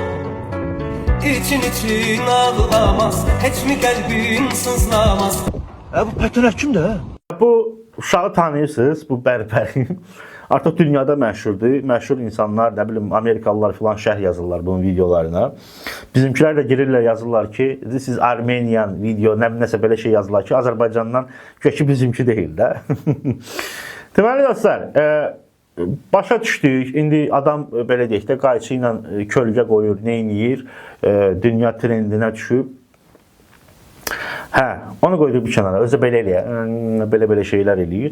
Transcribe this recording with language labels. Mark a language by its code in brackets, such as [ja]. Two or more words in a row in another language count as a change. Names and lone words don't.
[az] İçin için ağlamaz, heç mi qəlbin sızlamaz. Bu patinaj kimdir? Bu uşağı tanıyırsınız, bu bərbər. Artıq dünyada məşhurdur. Məşhur insanlar, nə bilim, Amerikalılar filan şərh yazırlar bunun videolarına. Bizimkilər də girirlər, yazırlar ki, [en] this is Armenian video, [az] nəsə belə şey yazırlar ki, Azərbaycandan kökü bizimki deyil də. Deməli dostlar, başa düşdük. İndi adam belə deyək də qayçı ilə kölgə qoyur, neyniyir, dünya trendinə düşüb. Hə, onu qoyduq bir kənara. Özü belə eləyir, belə şeylər eləyir.